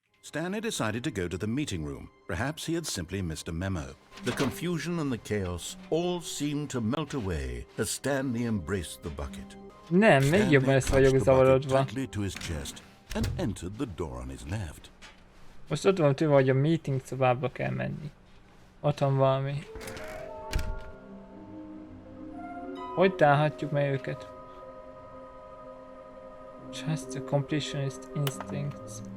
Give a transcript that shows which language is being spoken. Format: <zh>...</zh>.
<en>Stanley decided to go to the meeting room. Perhaps he had simply missed a memo. The confusion and the chaos all seemed to melt away as Stanley embraced the bucket.</en> <hu>Nem, még jobban ezt vagyok zavarodva.</hu> <en>Tightly to his chest and entered the door on his left.</en> <hu>Most ott van tűnve, hogy a meeting szobába kell menni. Ott van valami. Hogy találhatjuk meg őket?</hu> <en>Just the completionist instincts.</en>